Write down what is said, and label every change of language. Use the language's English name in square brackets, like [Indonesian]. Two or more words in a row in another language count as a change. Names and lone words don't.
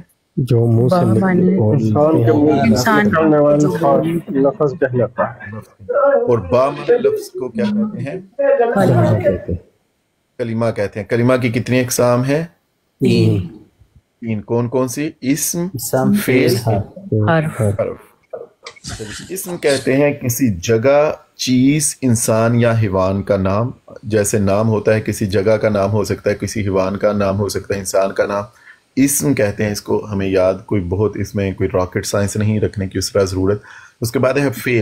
[Urdu] جو منہ سے انسان لفظ کہلاتا ہے. اور با معنی لفظ کو کیا کہتے ہیں؟ کلمہ کہتے ہیں. کلمہ کی کتنی اقسام ہیں؟ 3. کون کون سی؟ اسم، فعل، حرف. اسم کہتے ہیں کسی جگہ، چیز، انسان یا حیوان کا نام. جیسے نام ہوتا ہے کسی جگہ کا نام ہو سکتا ہے، کسی حیوان کا نام ہو سکتا ہے، انسان کا نام. اسم کہتے ہیں اس کو، ہمیں یاد کوئی بہت اس میں کوئی [English] rocket science [Urdu] نہیں رکھنے کی اس طرح ضرورت. اس کے بعد ہے فعل.